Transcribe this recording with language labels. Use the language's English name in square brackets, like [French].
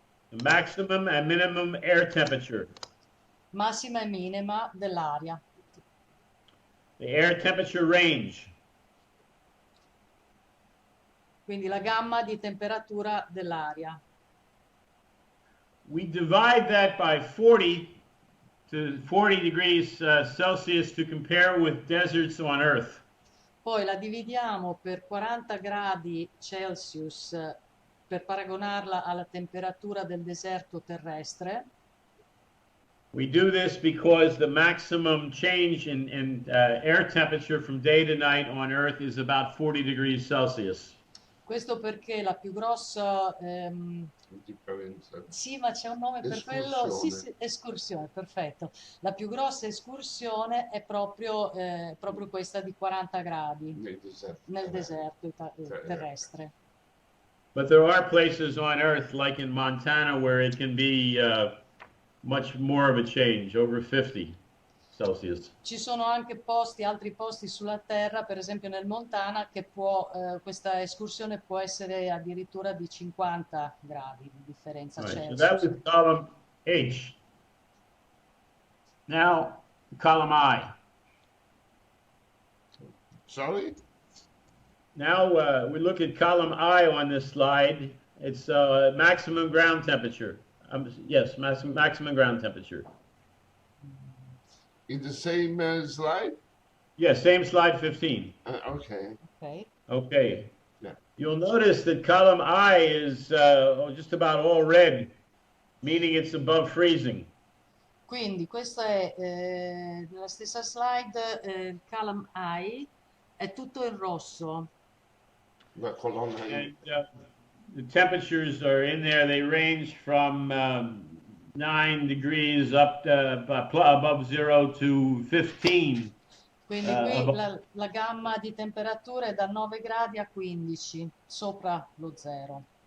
[English] the maximum and minimum air temperature, [Italian] massima e minima dell'aria, [English] the air temperature range, [Italian] quindi la gamma di temperatura dell'aria. [English] We divide that by 40 to 40 degrees Celsius to compare with deserts on Earth. [Italian] Poi la dividiamo per 40 gradi Celsius per paragonarla alla temperatura del deserto terrestre. [English] We do this because the maximum change in air temperature from day to night on Earth is about 40 degrees Celsius. [Italian] Questo perché la più grossa... Differenza. Sì, ma c'è un nome per quello. Sì, sì, escursione, perfetto. La più grossa escursione è proprio questa di 40 gradi nel deserto terrestre. [English] But there are places on Earth, like in Montana, where it can be much more of a change, over 50 Celsius. [Italian] Ci sono anche altri posti sulla Terra, per esempio nel Montana, che questa escursione può essere addirittura di 50 gradi di differenza Celsius. [English] So that was column H. Now, column I. Sorry? Now we look at column I on this slide. It's maximum ground temperature. Yes, maximum ground temperature. In the same slide? Yes, same slide 15. Okay. Okay. Yeah. You'll notice that column I is just about all red, meaning it's above freezing. [Italian] Quindi questa è nella stessa slide, column I è tutto in rosso. La colonna [English] And the temperatures are in there. They range from 9 degrees up to above 0 to 15. [Italian] Quindi qui la gamma di temperatura è da 9 gradi a 15, sopra lo zero.